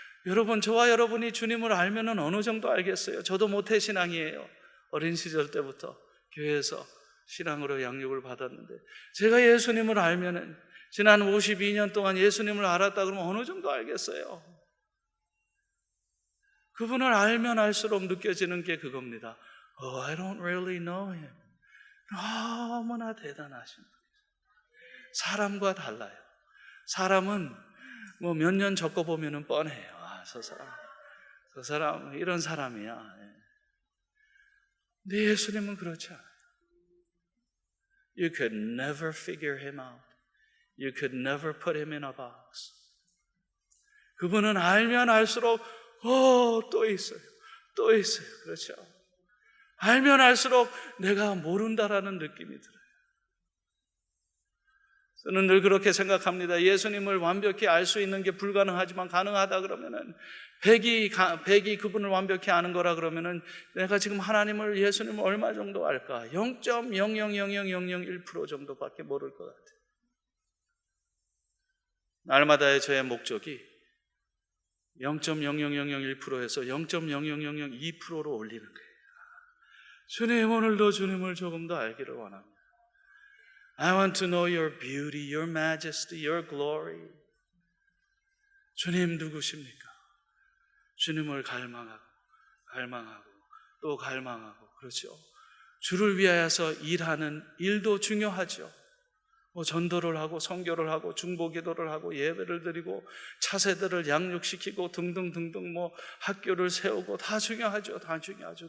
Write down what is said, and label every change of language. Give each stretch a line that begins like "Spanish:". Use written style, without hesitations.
Korean: 여러분, 저와 여러분이 주님을 알면은 어느 정도 알겠어요? 저도 모태신앙이에요. 어린 시절 때부터 교회에서 신앙으로 양육을 받았는데, 제가 예수님을 알면은 지난 52년 동안 예수님을 알았다 그러면 어느 정도 알겠어요? 그분을 알면 알수록 느껴지는 게 그겁니다.
English: Oh, I don't really know him.
Korean: 너무나 대단하신 분이죠. 사람과 달라요. 사람은 뭐 몇 년 겪어보면 뻔해요. 저 사람 이런 사람이야. 근데 예수님은 그렇지 않아요.
English: You could never figure him out. You could never put him in a box.
Korean: 그분은 알면 알수록 또 있어요. 또 있어요. 그렇죠? 알면 알수록 내가 모른다라는 느낌이 들어요. 저는 늘 그렇게 생각합니다. 예수님을 완벽히 알 수 있는 게 불가능하지만 가능하다 그러면은 100이 그분을 완벽히 아는 거라 그러면은 내가 지금 하나님을, 예수님을 얼마 정도 알까? 0.0000001% 정도밖에 모를 것 같아요. 날마다의 저의 목적이 0.00001%에서 0.00002%로 올리는 거예요. 주님, 오늘도 주님을 조금 더 알기를 원합니다.
English: I want to know your beauty, your majesty, your glory.
Korean: 주님 누구십니까? 주님을 갈망하고 또 갈망하고, 그렇죠? 주를 위하여서 일하는 일도 중요하죠. 전도를 하고 선교를 하고 중보기도를 하고 예배를 드리고 차세대를 양육시키고 등등등등 학교를 세우고 다 중요하죠.